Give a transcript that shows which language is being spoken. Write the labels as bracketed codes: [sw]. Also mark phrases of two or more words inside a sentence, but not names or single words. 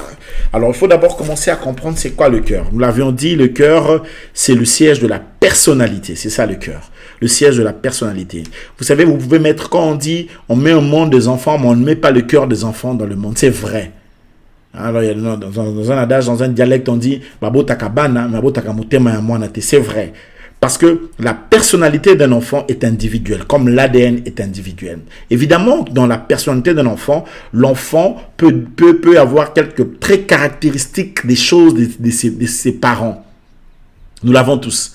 [fr] Alors, il faut d'abord commencer à comprendre c'est quoi le cœur. Nous l'avions dit, le cœur, c'est le siège de la personnalité. C'est ça le cœur. Le siège de la personnalité. Vous savez, vous pouvez mettre, quand on dit, on met au monde des enfants, mais on ne met pas le cœur des enfants dans le monde. C'est vrai. Alors, dans un adage, dans un dialecte, on dit, [ln] Babo takabana, Babo takamutema ya mwana te. [fr] C'est vrai. Parce que la personnalité d'un enfant est individuelle, comme l'ADN est individuel. Évidemment, dans la personnalité d'un enfant, l'enfant peut avoir quelques traits caractéristiques des choses de ses parents. Nous l'avons tous.